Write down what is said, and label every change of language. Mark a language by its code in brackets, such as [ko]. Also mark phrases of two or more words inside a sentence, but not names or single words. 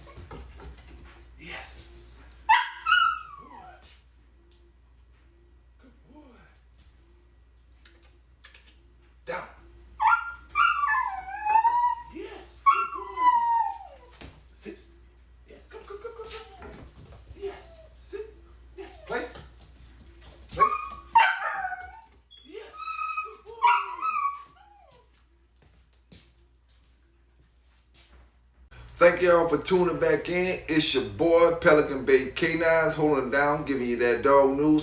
[en] Yes. Good boy. Good boy. Down. Yes. Good boy. Sit. Yes. Come, come, come, come, come. Yes. Sit. Yes. Place. Place. Yes. Good boy. Thank y'all for tuning back in. It's your boy Pelican Bay Kennels holding it down, giving you that dog news.